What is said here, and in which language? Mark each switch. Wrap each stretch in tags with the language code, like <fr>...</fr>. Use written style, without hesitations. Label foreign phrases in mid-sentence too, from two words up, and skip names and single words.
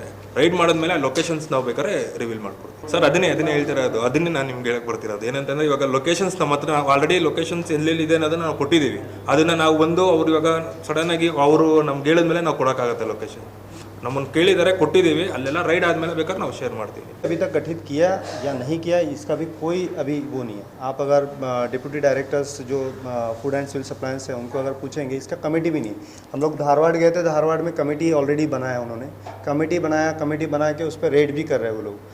<kn>ರೈಡ್ ಮಾಡಿದ್ಮೇಲೆ ಆ ಲೊಕೇಶನ್ಸ್ ನಾವು ಬೇಕಾದ್ರೆ ರಿವೀಲ್ ಮಾಡ್ಕೊಡ್ತೀವಿ ಸರ್. ಅದನ್ನೇ ಹೇಳ್ತಿರೋದು, ಅದನ್ನೇ ನಾನು ನಿಮ್ಗೆ ಹೇಳಕ್ಕೆ ಬರ್ತಿರೋದು ಏನಂತಂದರೆ, ಇವಾಗ ಲೊಕೇಶನ್ಸ್ ನಮ್ಮ ಹತ್ರ ನಾವು</kn> <en>already locations</en> <kn>ಎಲ್ಲೆಲ್ಲಿದೆ ಅನ್ನೋದನ್ನು ನಾವು ಕೊಟ್ಟಿದ್ದೀವಿ. ಅದನ್ನು ನಾವು ಅವ್ರು ಇವಾಗ ಸಡನ್ನಾಗಿ ಅವರು ನಮ್ಗೆ ಹೇಳಿದ್ಮೇಲೆ ನಾವು ಕೊಡೋಕ್ಕಾಗತ್ತೆ ಲೊಕೇಶನ್. ನಮ್ಮನ್ನು ಕೇಳಿದರೆ ಕೊಟ್ಟಿದ್ದೀವಿ, ಅಲ್ಲೆಲ್ಲ ರೈಡ್ ಆದಮೇಲೆ ಬೇಕಾದ್ರೆ ನಾವು ಶೇರ್ ಮಾಡ್ತೀವಿ.</kn> <hi>अभी तक गठित किया या नहीं किया इसका भी कोई अभी वो नहीं है। आप अगर</hi> <en>deputy directors</en> <hi>जो फूड एंड सिविल सप्लायंस है उनको अगर पूछेंगे, इसका कमेटी भी नहीं। हम लोग धारवाड़ गए थे, धारवाड़ में</hi> <en>committee already</en> <hi>बनाया उन्होंने, कमेटी बना के उस पर रेड भी कर रहे हैं वो लोग।</hi>